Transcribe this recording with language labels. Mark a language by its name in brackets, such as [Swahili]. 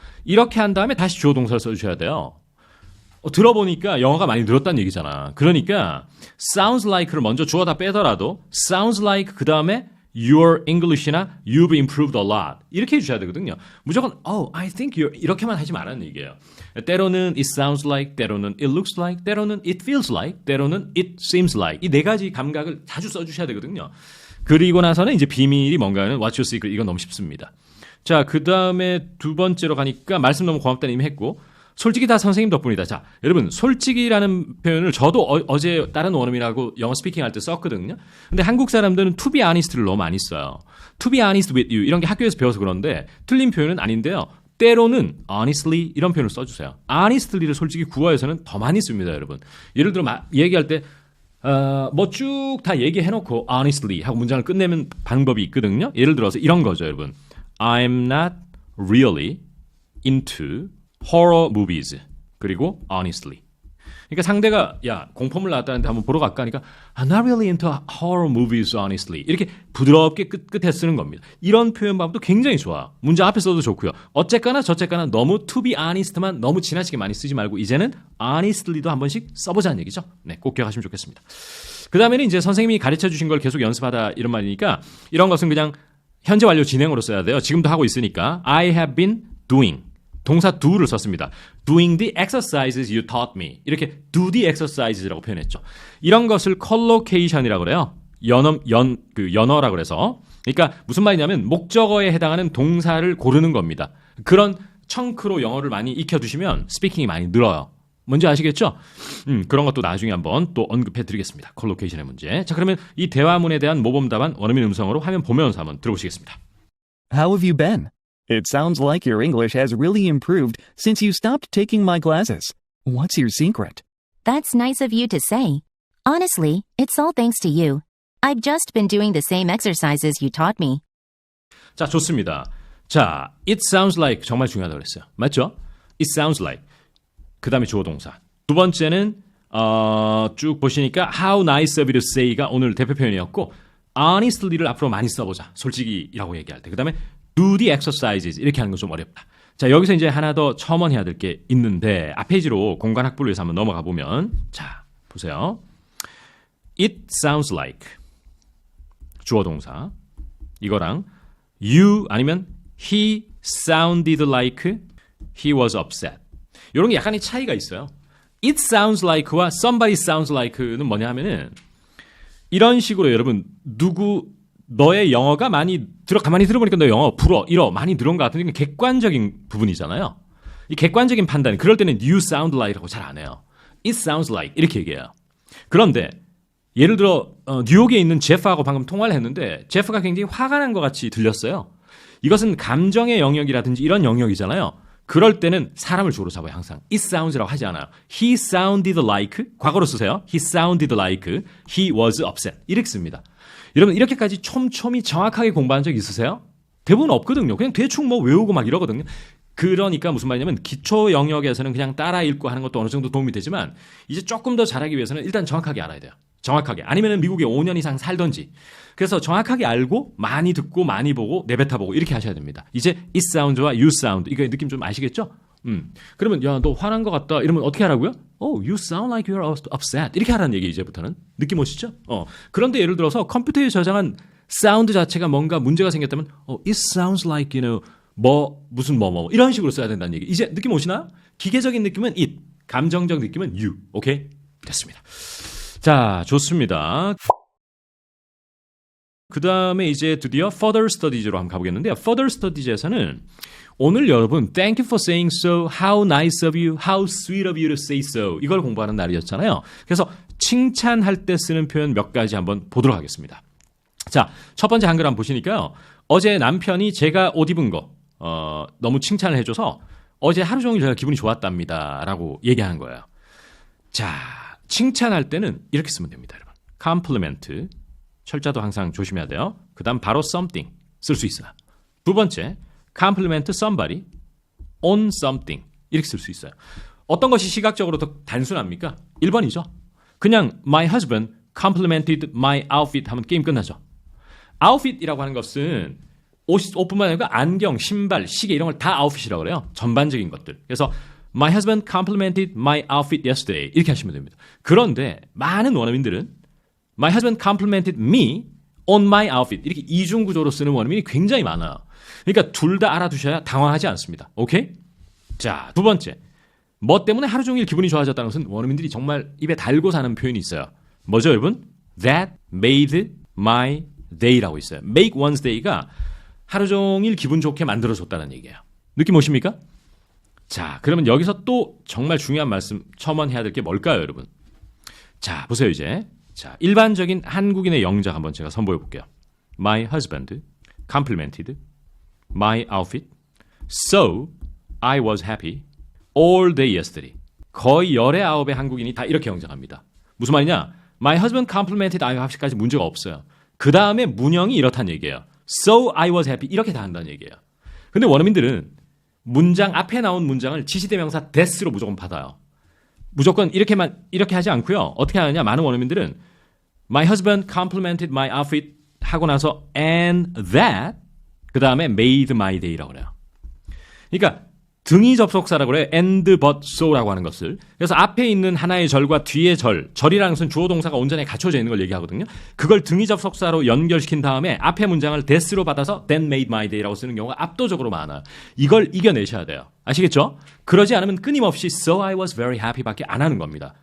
[Korean] 이렇게 한 다음에 다시 주어 동사를 써주셔야 돼요. 들어보니까 영어가 많이 늘었다는 얘기잖아. 그러니까 sounds like를 먼저 주어다 빼더라도 sounds like 그 다음에 [English] your English [Korean] 나 [English] you've improved a lot [Korean] 이렇게 해주셔야 되거든요. 무조건 [English] I think you're [Korean] 이렇게만 하지 말라는 얘기예요. [English] 때로는 it sounds like, 때로는 it looks like, 때로는 it feels like, 때로는 it seems like [Korean] 이 네 가지 감각을 자주 써주셔야 되거든요. 그리고 나서는 이제 비밀이 뭔가는 [English] what's your secret [Korean] 이건 너무 쉽습니다. 자, 그 다음에 두 번째로 가니까 말씀 너무 고맙다는 이미 했고 솔직히 다 선생님 덕분이다. 자, 여러분 솔직히라는 표현을 저도 어제 다른 원어민하고 영어 스피킹 할 때 썼거든요. 근데 한국 사람들은 to be honest를 너무 많이 써요. [English] to be honest with you [Korean] 이런 게 학교에서 배워서 그런데 틀린 표현은 아닌데요. 때로는 honestly 이런 표현을 써주세요. honestly를 솔직히 구어에서는 더 많이 씁니다, 여러분. 예를 들어 얘기할 때 뭐 쭉 다 얘기해놓고 honestly 하고 문장을 끝내면 방법이 있거든요. 예를 들어서 이런 거죠, 여러분. [English] I'm not really into horror movies. [Korean] 그리고 [English] honestly. [Korean] 그러니까 상대가 야 공포물 나왔다는데 한번 보러 갈까 하니까 [English] I'm not really into horror movies honestly [Korean] 이렇게 부드럽게 끝에 쓰는 겁니다. 이런 표현 방법도 굉장히 좋아. 문장 앞에 써도 좋고요. 어쨌거나 저쨌거나 너무 to be honest만 너무 지나치게 많이 쓰지 말고 이제는 honestly도 한 번씩 써보자는 얘기죠. 네, 꼭 기억하시면 좋겠습니다. 그 다음에는 이제 선생님이 가르쳐 주신 걸 계속 연습하다 이런 말이니까 이런 것은 그냥 현재 완료 진행으로 써야 돼요. 지금도 하고 있으니까 [English] I have been doing [Korean] 동사 do를 썼습니다. [English] Doing the exercises you taught me [Korean] 이렇게 [English] do the exercises라고 [Korean] 표현했죠. 이런 것을 collocation이라고 그래요. 연어라고 그래서 그러니까 무슨 말이냐면 목적어에 해당하는 동사를 고르는 겁니다. 그런 청크로 영어를 많이 익혀두시면 스피킹이 많이 늘어요. 뭔지 아시겠죠? 그런 것도 나중에 한번 또 언급해 드리겠습니다. 콜로케이션의 문제. 자, 그러면 이 대화문에 대한 모범 답안 원어민 음성으로 화면 보면서 한번 들어보시겠습니다. [English] How have you been? It sounds like your English has really improved since you stopped taking my classes. What's your secret? That's nice of you to say. Honestly, it's all thanks to you. I've just been doing the same exercises you taught me. [Korean] 자, 좋습니다. 자, it sounds like 정말 중요하다고 그랬어요. 맞죠? It sounds like. 그 다음에 주어 동사. 두 번째는 쭉 보시니까 [English] how nice of you to say [Korean] 가 오늘 대표 표현이었고 honestly를 앞으로 많이 써보자. 솔직히라고 얘기할 때. 그 다음에 do the exercises 이렇게 하는 건 좀 어렵다. 자, 여기서 이제 하나 더 첨언해야 될 게 있는데 앞 페이지로 공간 확보를 위해서 한번 넘어가 보면 자, 보세요. [English] It sounds like 주어 동사 이거랑 you 아니면 he sounded like he was upset [Korean] 이런 게 약간의 차이가 있어요. It sounds like와 somebody sounds like는 뭐냐 하면은 이런 식으로 여러분 너의 영어가 가만히 들어보니까 너 영어 불어 이러 많이 들은 것 같은데 객관적인 부분이잖아요. 이 객관적인 판단 그럴 때는 you sound like라고 잘 안 해요. It sounds like 이렇게 얘기해요. 그런데 예를 들어 뉴욕에 있는 제프하고 방금 통화를 했는데 제프가 굉장히 화가 난 것 같이 들렸어요. 이것은 감정의 영역이라든지 이런 영역이잖아요. 그럴 때는 사람을 주어로 잡아요. 항상 it sounds라고 하지 않아요. [English] He sounded like [Korean] 과거로 쓰세요. [English] He sounded like he was upset [Korean] 이렇게 씁니다. 여러분 이렇게까지 촘촘히 정확하게 공부한 적 있으세요? 대부분 없거든요. 그냥 대충 뭐 외우고 막 이러거든요. 그러니까 무슨 말이냐면 기초 영역에서는 그냥 따라 읽고 하는 것도 어느 정도 도움이 되지만 이제 조금 더 잘하기 위해서는 일단 정확하게 알아야 돼요. 정확하게. 아니면 미국에 5년 이상 살던지. 그래서 정확하게 알고 많이 듣고 많이 보고 내뱉어보고 이렇게 하셔야 됩니다. 이제 it sounds와 you sound 이거 느낌 좀 아시겠죠? 그러면 야 너 화난 것 같다 이러면 어떻게 하라고요? [English] You sound like you're upset [Korean] 이렇게 하라는 얘기 이제부터는 느낌 오시죠? 그런데 예를 들어서 컴퓨터에 저장한 사운드 자체가 뭔가 문제가 생겼다면 it sounds like 무슨 이런 식으로 써야 된다는 얘기. 이제 느낌 오시나요? 기계적인 느낌은 it, 감정적 느낌은 you. 오케이? 됐습니다. 자, 좋습니다. 그 다음에 이제 드디어 further studies로 한번 가보겠는데요. further studies에서는 오늘 여러분 [English] thank you for saying so, how nice of you, how sweet of you to say so [Korean] 이걸 공부하는 날이었잖아요. 그래서 칭찬할 때 쓰는 표현 몇 가지 한번 보도록 하겠습니다. 자, 첫 번째 한글 한번 보시니까요. 어제 남편이 제가 옷 입은 거 너무 칭찬을 해줘서 어제 하루 종일 제가 기분이 좋았답니다 라고 얘기하는 거예요. 자, 칭찬할 때는 이렇게 쓰면 됩니다. 여러분. compliment 철자도 항상 조심해야 돼요. 그 다음 바로 something 쓸 수 있어요. 두 번째 [English] compliment somebody on something [Korean] 이렇게 쓸 수 있어요. 어떤 것이 시각적으로 더 단순합니까? 1번이죠. [English] 그냥 my husband complimented my outfit [Korean] 하면 게임 끝나죠. outfit이라고 하는 것은 옷뿐만 아니라 안경, 신발, 시계 이런 걸 다 outfit이라고 그래요. 전반적인 것들. [English] 그래서 my husband complimented my outfit yesterday [Korean] 이렇게 하시면 됩니다. 그런데 많은 원어민들은 [English] my husband complimented me on my outfit [Korean] 이렇게 이중 구조로 쓰는 원어민이 굉장히 많아요. 그러니까 둘 다 알아두셔야 당황하지 않습니다. 오케이? 자, 두 번째. 뭐 때문에 하루 종일 기분이 좋아졌다는 것은 원어민들이 정말 입에 달고 사는 표현이 있어요. 뭐죠, 여러분? [English] That made my day [Korean] 라고 있어요. make one's day가 하루 종일 기분 좋게 만들어줬다는 얘기예요. 느낌 오십니까? 자, 그러면 여기서 또 정말 중요한 말씀 첨언해야 될 게 뭘까요, 여러분? 자, 보세요, 이제. 자, 일반적인 한국인의 영작 한번 제가 선보여 볼게요. [English] My husband complimented my outfit, so I was happy all day yesterday. [Korean] 거의 열의 아홉의 한국인이 다 이렇게 영작합니다. 무슨 말이냐? [English] My husband complimented my outfit [Korean] 까지 문제가 없어요. 그 다음에 문형이 이렇다는 얘기예요. [English] So I was happy [Korean] 이렇게 다 한다는 얘기예요. 근데 원어민들은 문장 앞에 나온 문장을 지시대명사 that로 무조건 받아요. 무조건 이렇게 하지 않고요. 어떻게 하느냐? 많은 원어민들은 [English] My husband complimented my outfit 하고 나서 and that 그 다음에 made my day라고 그래요. [Korean] 그러니까 등이 접속사라고 그래요. and but so라고 하는 것을. 그래서 앞에 있는 하나의 절과 뒤의 절이라는 것은 주어 동사가 온전히 갖춰져 있는 걸 얘기하거든요. 그걸 등이 접속사로 연결시킨 다음에 앞에 문장을 that으로 받아서 [English] that made my day [Korean] 라고 쓰는 경우가 압도적으로 많아요. 이걸 이겨내셔야 돼요. 아시겠죠? 그러지 않으면 끊임없이 [English] so I was very happy [Korean] 밖에 안 하는 겁니다.